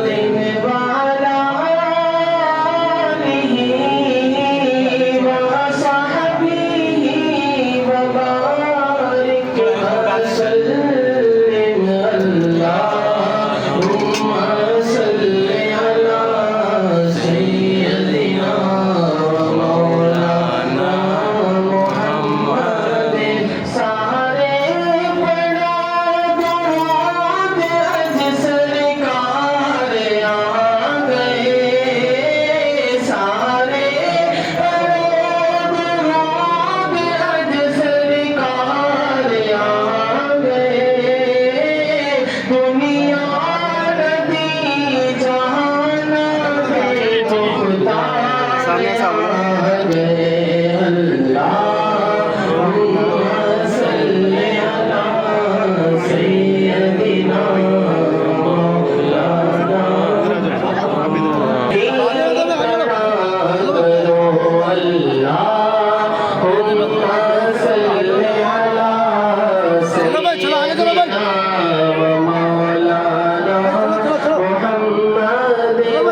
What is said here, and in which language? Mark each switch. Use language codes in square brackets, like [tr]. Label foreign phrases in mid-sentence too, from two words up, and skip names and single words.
[ar] وعلى آله وصحبه وبارك وسلم. اللهم صل على سيدنا ومولانا محمد. [pa] سارے پڑھو درود اج سرکار آ گئے، سارے پڑھو درود اج سرکار آ گئے. [ur] دنیا ندی جہان میں مختار آ گئے. [ar] اللهم صل على سيدنا مولانا. اللهم صل على سيدنا ومولانا محمد.